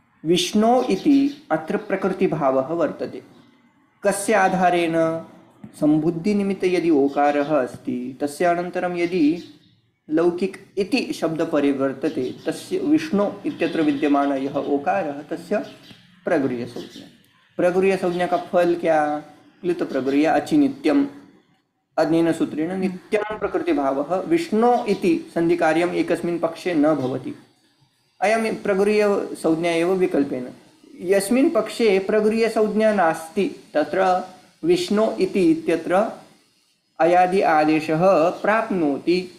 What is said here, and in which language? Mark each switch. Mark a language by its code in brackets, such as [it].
[sa] विष्णु इति अत्र प्रकृतिभावः वर्तते। कस्य आधारेण? सम्बुद्धिनिमित्ते यदि ओकारः अस्ति तस्य अनन्तरं यदि लौकिक इति शब्द परिवर्तते, तस्य विष्णु इत्यत्र विद्यमान यः ओकारः तस्य प्रगृह्यसंज्ञा। [hi] प्रगृह्यसंज्ञा का फल क्या? [sa] प्लुत प्रगृह्य अचिनित्यम्। अनेन सूत्रेण नित्यं प्रकृतिभावः विष्णु इति सन्धिकार्यम् एकस्मिन् पक्षे न भवति। अयं प्रगृह्यसंज्ञा एव विकल्पेन। यस्मिन् पक्षे प्रगृह्यसंज्ञा नास्ति तत्र विष्णु इति इत्यत्र अयादि आदेशः प्राप्नोति।